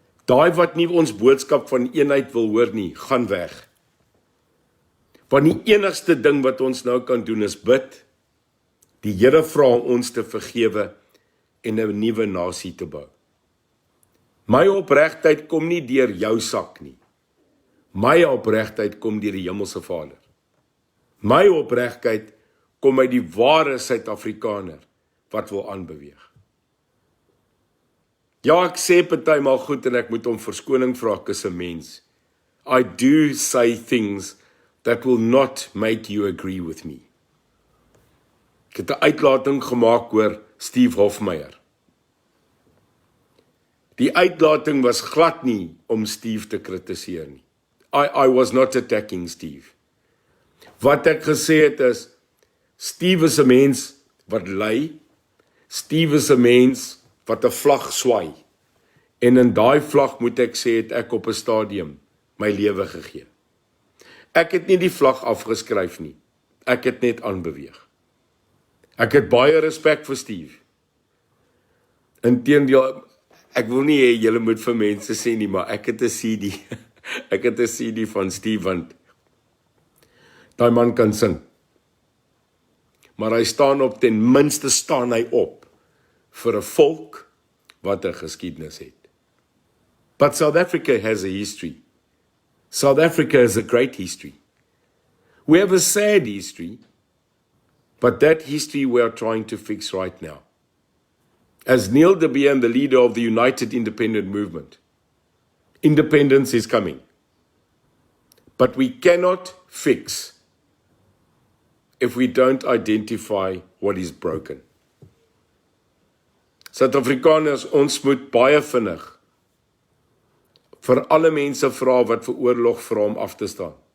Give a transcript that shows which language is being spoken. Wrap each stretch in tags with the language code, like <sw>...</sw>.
<af>Daai wat nie ons boodskap van eenheid wil hoor nie, gaan weg. Want die enigste ding wat ons nou kan doen is bid, die Here vra ons te vergewe en 'n nuwe nasie te bou. My opregtheid kom nie deur jou sak nie. My opregtheid kom deur die Hemelse Vader. My opregtheid kom uit die ware Suid-Afrikaner wat wil aanbeweeg. Ja, ek sê partymal goed en ek moet om verskoning vra, ek is 'n mens.</af> <en>I do say things that will not make you agree with me.</en> <af>Ek het 'n uitlating gemaak oor Steve Hofmeyer. Die uitlating was glad nie om Steve te kritiseer nie.</af> <en>I was not attacking Steve.</en> <af>Wat ek gesê het is, Steve is 'n mens wat ly, Steve is 'n mens wat 'n vlag swaai, en in daai vlag moet ek sê, het ek op 'n stadium my lewe gegee. Ek het nie die vlag afgeskryf nie. Ek het net aanbeweeg. Ek het baie respek vir Steve. Inteendeel, ek wil nie hê julle moet vir mense sê nie, maar ek het 'n CD. Ek het 'n CD van Steve, want daai man kan sing. Maar hy staan op, ten minste staan hy op vir 'n volk wat 'n geskiedenis het.</af> <en>But South Africa has a history. South Africa has a great history. We have a sad history, but that history we are trying to fix right now. As Neil de Beer, the leader of the United Independent Movement, independence is coming. But we cannot fix if we don't identify what is broken.</en> <af>Suid-Afrikaners, ons moet baie vinnig vir alle mense vra wat vir oorlog vra om af te staan.</af>